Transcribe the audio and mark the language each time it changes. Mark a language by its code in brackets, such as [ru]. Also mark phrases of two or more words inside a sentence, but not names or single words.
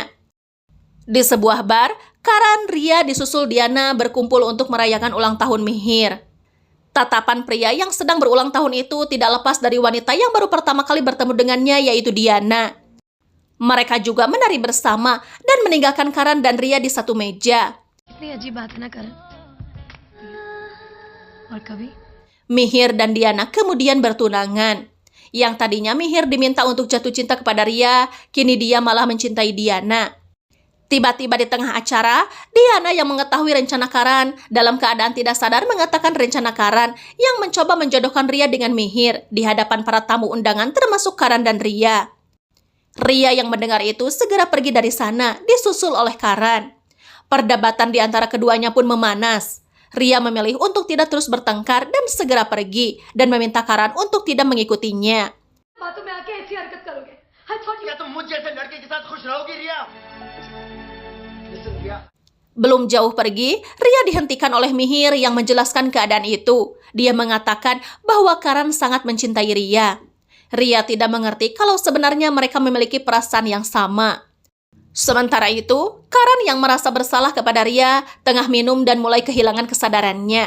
[id] Di sebuah bar, Karan, Ria disusul Diana berkumpul untuk merayakan ulang tahun Mihir. Tatapan pria yang sedang berulang tahun itu tidak lepas dari wanita yang baru pertama kali bertemu dengannya, yaitu Diana. Mereka juga menari bersama dan meninggalkan Karan dan Ria di satu meja. [hi] इतनी अजीब बात है ना करण और कभी [id] Mihir dan Diana kemudian bertunangan. Yang tadinya Mihir diminta untuk jatuh cinta kepada Ria, kini dia malah mencintai Diana. Tiba-tiba di tengah acara, Diana yang mengetahui rencana Karan dalam keadaan tidak sadar mengatakan rencana Karan yang mencoba menjodohkan Ria dengan Mihir di hadapan para tamu undangan termasuk Karan dan Ria. Ria yang mendengar itu segera pergi dari sana, disusul oleh Karan. Perdebatan di antara keduanya pun memanas. Ria memilih untuk tidak terus bertengkar dan segera pergi dan meminta Karan untuk tidak mengikutinya. [hi] बातों में आके ऐसी हरकत करोगे [en] I thought you... [hi] तुम मुझ जैसे लड़के के साथ खुश रहोगी रिया? [id] Belum jauh pergi, Ria dihentikan oleh Mihir yang menjelaskan keadaan itu. Dia mengatakan bahwa Karan sangat mencintai Ria. Ria tidak mengerti kalau sebenarnya mereka memiliki perasaan yang sama. Sementara itu, Karan yang merasa bersalah kepada Ria tengah minum dan mulai kehilangan kesadarannya.